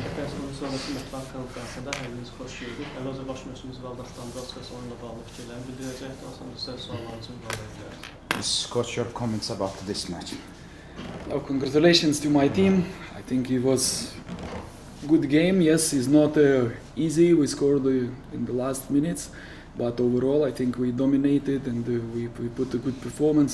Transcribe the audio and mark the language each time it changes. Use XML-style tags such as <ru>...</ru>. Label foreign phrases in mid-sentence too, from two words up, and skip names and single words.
<az>Bunun sonrası mətbuat konferansında hər biriniz xoş gördük. Əvvəlcə baş məşqimiz Valdas Dombrovskis onunla bağlı fikirlərini bildirəcək. Daha sonra sizə suallar üçün cavab verəcəksiniz.</az> <en>What's your comments about this match? Congratulations to my team. I think it was a good game. Yes, it's not easy. We scored in the last minutes, but overall I think we dominated and we put a good performance.</en>